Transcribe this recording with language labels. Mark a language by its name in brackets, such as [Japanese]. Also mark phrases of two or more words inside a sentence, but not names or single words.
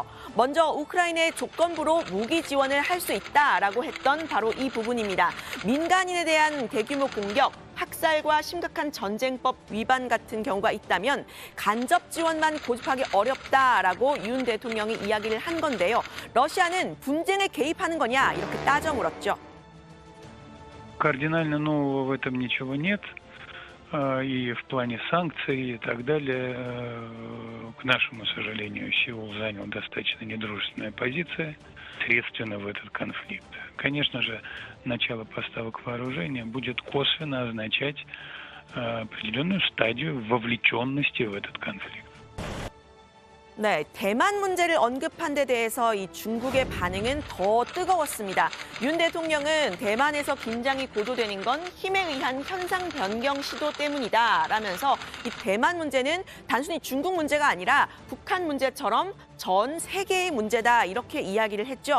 [Korean] 먼저 우크라이나의 조건부로 무기 지원을 할 수 있다라고 했던 바로 이 부분입니다. 민간인에 대한 대규모 공격, 학살과 심각한 전쟁법 위반 같은 경우가 있다면 간접 지원만 고집하기 어렵다라고 윤 대통령이 이야기를 한 건데요. 러시아는 분쟁에 개입하는 거냐 이렇게 따져 물었죠. [Russian] Кардинально нового в этом ничего нет. И в плане санкций и так далее, к нашему сожалению, Сеул занял достаточно недружественная позиция средственно в этот конфликт. Конечно же, начало поставок вооружения будет косвенно означать определенную стадию вовлеченности в этот конфликт. [Korean] 네, 대만 문제를 언급한 데 대해서 이 중국의 반응은 더 뜨거웠습니다. 윤 대통령은 대만에서 긴장이 고조되는 건 힘에 의한 현상 변경 시도 때문이다라면서 이 대만 문제는 단순히 중국 문제가 아니라 북한 문제처럼 전 세계의 문제다 이렇게 이야기를 했죠.